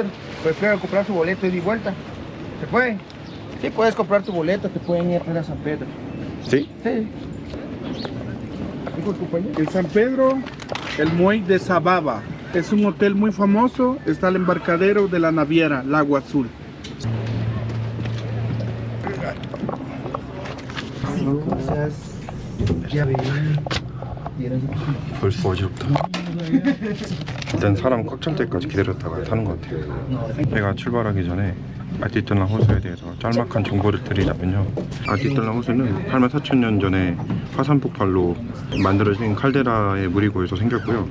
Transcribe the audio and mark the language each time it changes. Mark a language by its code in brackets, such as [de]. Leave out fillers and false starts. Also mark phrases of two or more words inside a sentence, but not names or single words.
[es] Prefiere comprar su boleto y de vuelta. ¿Se puede? Sí, puedes comprar tu boleto, te pueden ir a traer a San Pedro. ¿Sí? Sí. ¿Dijo el compañero? En San Pedro, el muelle de Sababa. Es un hotel muy famoso, está el embarcadero de la naviera, Lago Azul. [ko] 벌써 어지럽다. 일단 사람 꽉 찰 때까지 기다렸다가 타는 것 같아요. 배가 출발하기 전에 아티틀란 호수에 대해서 짤막한 정보를 드리자면요, 아티틀란 호수는 84,000년 전에 화산 폭발로 만들어진 칼데라의 물이고에서 생겼고요.